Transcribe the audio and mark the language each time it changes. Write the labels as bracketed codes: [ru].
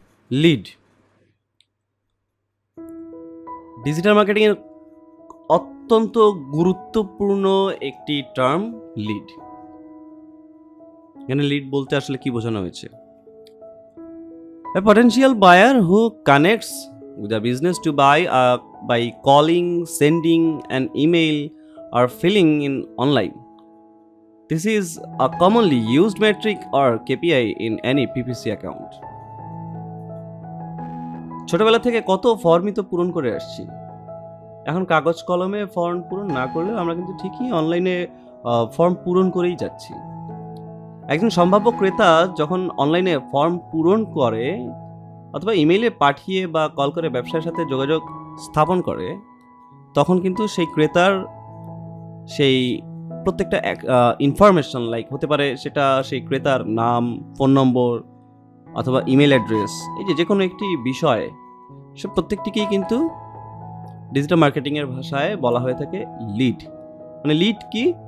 [bn] Lead digital মার্কেটিংয়ের অত্যন্ত গুরুত্বপূর্ণ একটি টার্ম লিড। এখানে লিড বলতে আসলে কি বোঝানো হয়েছে? [en] A potential buyer who connects with a business to buy by calling, sending an email, or filling in online. This is a commonly used metric or KPI in any PPC account. [bn] ছোটবেলা থেকে কত ফর্মই তো পূরণ করে আসছি। এখন কাগজ কলমে ফর্ম পূরণ না করলেও আমরা কিন্তু ঠিকই অনলাইনে ফর্ম পূরণ করেই যাচ্ছি। একজন সম্ভাব্য ক্রেতা যখন অনলাইনে ফর্ম পূরণ করে অথবা ইমেইলে পাঠিয়ে বা কল করে ব্যবসার সাথে যোগাযোগ স্থাপন করে, তখন কিন্তু সেই ক্রেতার সেই প্রত্যেকটা ইনফরমেশন হতে পারে সেটা সেই ক্রেতার নাম, ফোন নম্বর অথবা ইমেল অ্যাড্রেস, এই যে কোনো একটি বিষয়, সব প্রত্যেকটিকেই কিন্তু ডিজিটাল মার্কেটিংয়ের ভাষায় বলা হয়ে থাকে লিড। মানে লিড কি?